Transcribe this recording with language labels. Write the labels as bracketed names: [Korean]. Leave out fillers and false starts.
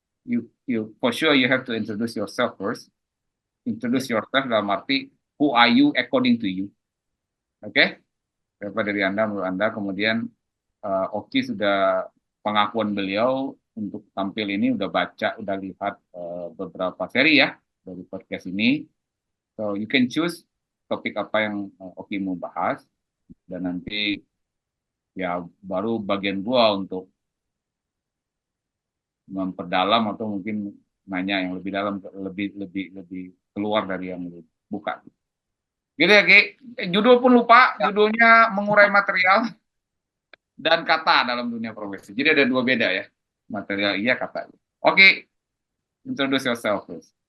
[English] You for sure you have to introduce yourself first. [Indonesian] Ya, [English] Introduce yourself [Indonesian] dalam arti [English] who are you according to you. Oke? Okay? [Indonesian] Siapa dari Anda menurut Anda? Kemudian Oki sudah pengakuan beliau untuk tampil ini udah baca, udah lihat beberapa seri ya dari podcast ini. [English] So you can choose [Indonesian] topik apa yang Oki mau bahas dan nanti ya baru bagian gua untuk memperdalam atau mungkin nanya yang lebih dalam, lebih keluar dari yang buka. Gitu ya Ki. Judul pun lupa, ya. judulnya mengurai material dan kata dalam dunia profesi. Jadi ada dua beda ya, material iya, kata. [English] Oke, introduce yourself please.